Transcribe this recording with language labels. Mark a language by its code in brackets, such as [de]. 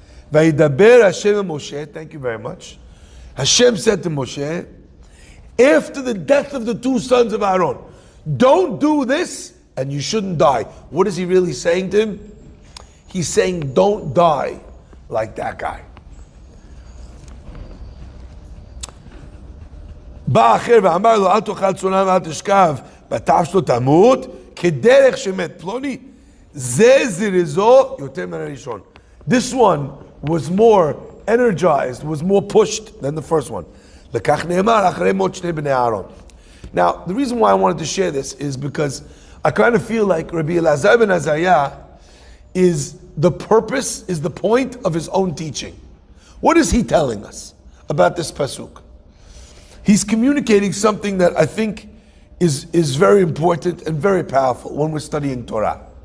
[en] Vayidaber Hashem and Moshe, thank you very much. Hashem said to Moshe, after the death of the two sons of Aaron, don't do this and you shouldn't die. What is he really saying to him? He's saying, don't die like that guy. [he] בא אחר ואמר לו, אל תאכל צונן ואל תשכב, בטף שלו תמות, כדרך שמת פלוני, זה זריזו יותר מן הראשון. [en] This one was more energized, was more pushed than the first one. [he] לכך נאמר, אחרי מות שני בני אהרון. [en] Now, the reason why I wanted to share this is because I kind of feel like Rabbi Elazar ben Azariah is the purpose, is the point of his own teaching. What is he telling us about this pasuk? He's communicating something that I think is very important and very powerful when we're studying Torah.